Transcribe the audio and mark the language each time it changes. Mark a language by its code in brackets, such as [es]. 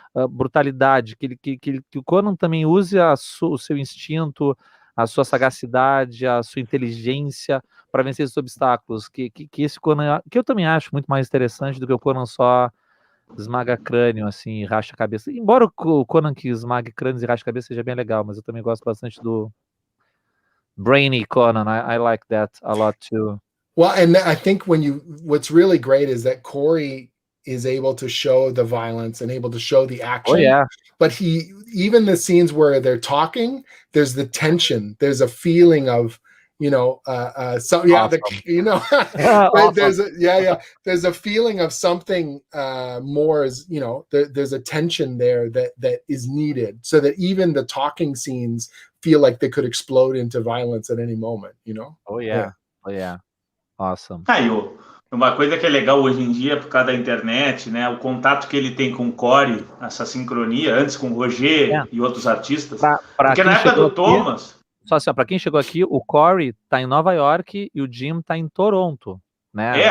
[pt] brutalidade, que o Conan também use o seu instinto, a sua sagacidade, a sua inteligência para vencer esses obstáculos, que esse Conan, que eu também acho muito mais interessante do que o Conan só esmaga crânio, assim, e racha a cabeça. Embora o Conan que esmague crânios e racha a cabeça seja bem legal, mas eu também gosto bastante do Brainy Conan. [en] I like that a lot too. Well, and I think what's really great is that Cory is able to show the violence and able to show the action. Oh, yeah. But even the scenes where they're talking, there's the tension. There's a feeling of, so yeah, awesome. There's a feeling of something more, there's a tension there that is needed, so that even the talking scenes feel like they could explode into violence at any moment, Oh yeah. Awesome. [pt] Uma coisa que é legal hoje em dia, por causa da internet, né, o contato que ele tem com o Cory, essa sincronia, antes com o Roger e outros artistas. Porque na época do Thomas... Só assim, para quem chegou aqui, o Cory tá em Nova York e o Jim tá em Toronto, né?